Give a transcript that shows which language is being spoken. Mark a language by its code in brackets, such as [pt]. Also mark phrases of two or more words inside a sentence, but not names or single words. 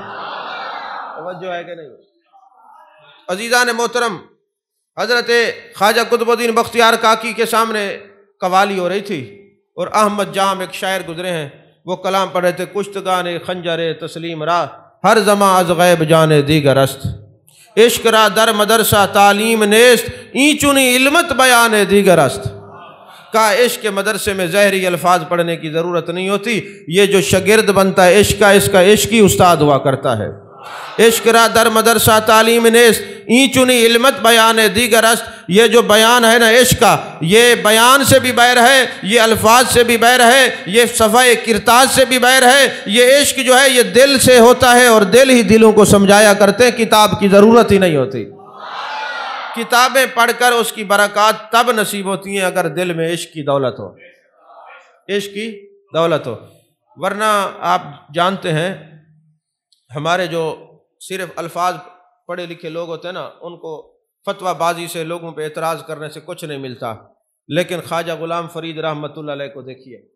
[ur] توجہ ہے کہ نہیں؟ عزیزان محترم، حضرت خواجہ قطب الدین بختیار کاکی کے سامنے قوالی ہو رہی تھی اور احمد جام ایک شاعر گزرے ہیں، وہ کلام پڑھ رہے تھے، [fa] کشتگان خنجر تسلیم را ہر زماں از غیب جانے دیگر است، عشق را در مدرسہ تعلیم نیست این چنی علمت بیان دیگر است۔ [ur] کہا عشق کے مدرسے میں زہری الفاظ پڑھنے کی ضرورت نہیں ہوتی، یہ جو شاگرد بنتا ہے عشق کا، اس کا عشق ہی استاد ہوا کرتا ہے۔ [fa] عشق را در مدرسہ تعلیم نیست این چنی علمت بیان دیگر است، [ur] یہ جو بیان ہے نا عشق کا، یہ بیان سے بھی بیر ہے، یہ الفاظ سے بھی بیر ہے، یہ صفحہ کرتاز سے بھی بیر ہے۔ یہ عشق جو ہے یہ دل سے ہوتا ہے اور دل ہی دلوں کو سمجھایا کرتے ہیں، کتاب کی ضرورت ہی نہیں ہوتی۔ کتابیں پڑھ کر اس کی برکات تب نصیب ہوتی ہیں اگر دل میں عشق کی دولت ہو، عشق کی دولت ہو، ورنہ آپ جانتے ہیں ہمارے جو صرف الفاظ پڑھے لکھے لوگ ہوتے ہیں نا، ان کو فتویٰ بازی سے لوگوں پہ اعتراض کرنے سے کچھ نہیں ملتا، لیکن خواجہ غلام فرید رحمۃ اللہ علیہ کو دیکھیے،